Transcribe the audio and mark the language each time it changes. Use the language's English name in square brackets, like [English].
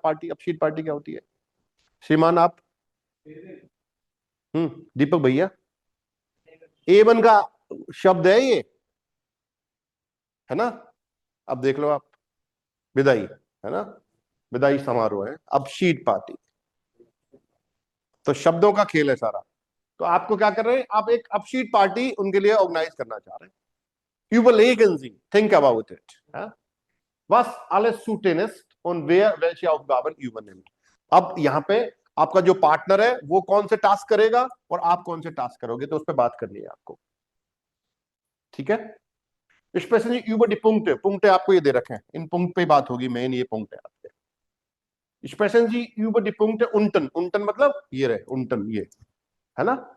[Hindi] Party, अपशीट party क्या होती है? श्रीमान आप। दीपक भैया, A1 का शब्द है ये, है ना? अब देख लो आप, विदाई, है ना, विदाई समारोह है, अपशीट पार्टी। तो शब्दों का खेल है सारा। तो आपको क्या कर रहे हैं, आप एक अपशीट पार्टी उनके लिए ऑर्गेनाइज करना चाह रहे हैं। [German] Überlegen Sie, [English] think about it. [German] Was alles zunächst und wer welche Aufgaben übernimmt? [Hindi] अब यहां पे आपका जो पार्टनर है वो कौन से टास्क करेगा और आप कौन से टास्क करोगे, तो उस पर बात करनी है आपको, ठीक है। स्पेशली यूबर डी पुंक्ट, पुंक्ट आपको ये दे रखे हैं, इन पुंक्ट पे बात होगी, मेन ये पुंक्ट है आपके। स्पेशली यूबर डी पुंक्ट उनटन, उनटन मतलब ये रहे उनटन, ये है ना।